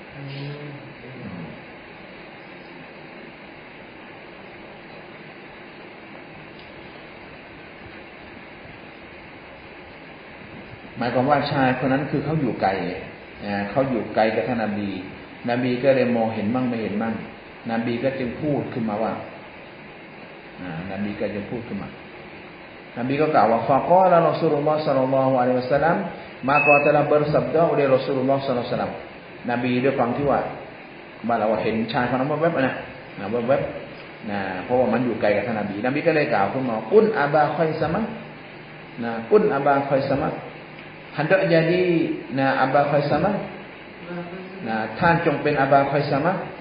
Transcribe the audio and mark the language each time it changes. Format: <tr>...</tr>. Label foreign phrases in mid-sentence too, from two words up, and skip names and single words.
<th>หมายความว่าชายคนนั้นคือเขาอยู่ไกลกับท่านนบีก็เลยมองเห็นมั่งไม่เห็นมั่งนบีก็จึง พูดขึ้นมาว่านบีก็จะพูดขึ้นมานบีก็กล่าวว่า</th> <ar>فقال رسول الله صلى الله عليه وسلم</ar> <ms>maka telah bersabda oleh Rasulullah sallallahu alaihi wasallam</ms> <th>นบีด้วยความที่ว่าบ้านเราเห็นชายคนนั้นแวบๆแวบๆเพราะว่ามันอยู่ไกลกับท่านนบีก็เลยกล่าวขึ้นมา</th> <ar>كن أبا خيثمة كن أبا خيثمة</ar> <ms>hendak jadi Aba Khaisamah</ms> <th>ท่านจงเป็นAba Khaisamah</th>